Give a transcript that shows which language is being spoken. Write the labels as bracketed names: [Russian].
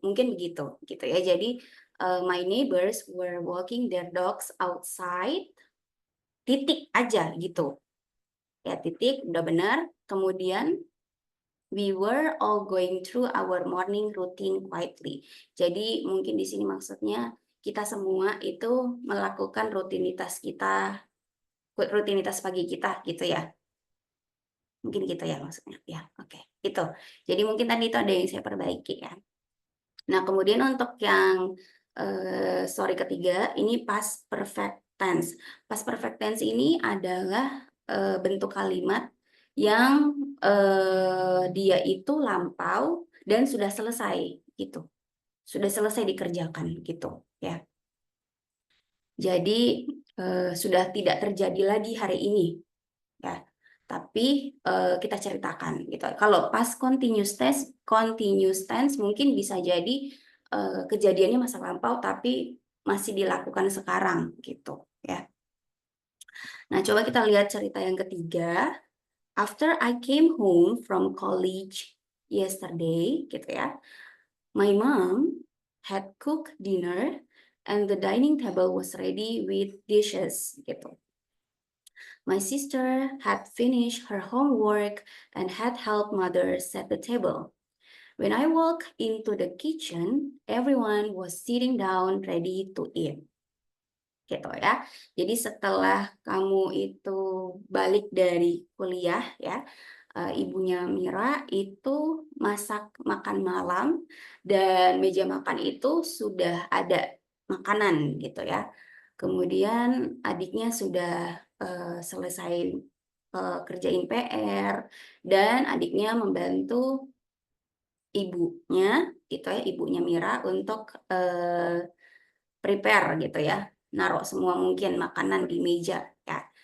[Indonesian] Mungkin begitu gitu ya. Jadi [English] my neighbors were walking their dogs outside. [Indonesian] Titik aja gitu. Ya titik udah benar. Kemudian [English] we were all going through our morning routine quietly. [Indonesian] Jadi mungkin di sini maksudnya kita semua itu melakukan rutinitas pagi kita gitu ya. Mungkin gitu ya maksudnya. Ya, oke. Itu. Jadi mungkin tadi itu ada yang saya perbaiki ya. Nah, kemudian untuk yang story ketiga, ini past perfect tense. Past perfect tense ini adalah bentuk kalimat yang dia itu lampau dan sudah selesai gitu. Sudah selesai dikerjakan gitu ya. Jadi sudah tidak terjadi lagi hari ini ya. Tapi kita ceritakan gitu. Kalau past continuous tense mungkin bisa jadi kejadiannya masa lampau tapi masih dilakukan sekarang gitu ya. Nah, coba kita lihat cerita yang ketiga. [English] After I came home from college yesterday [Indonesian] gitu ya. [English] My mom had cooked dinner and the dining table was ready with dishes [Indonesian] gitu. [English] My sister had finished her homework and had helped mother set the table. When I walked into the kitchen, everyone was sitting down ready to eat. [Indonesian] Gitu ya. Jadi setelah kamu itu balik dari kuliah ya, ibunya Mira itu masak makan malam dan meja makan itu sudah ada makanan gitu ya. Kemudian adiknya sudah selesai kerjain PR dan adiknya membantu ibunya gitu ya, ibunya Mira untuk prepare gitu ya, naruh semua mungkin makanan di meja ya.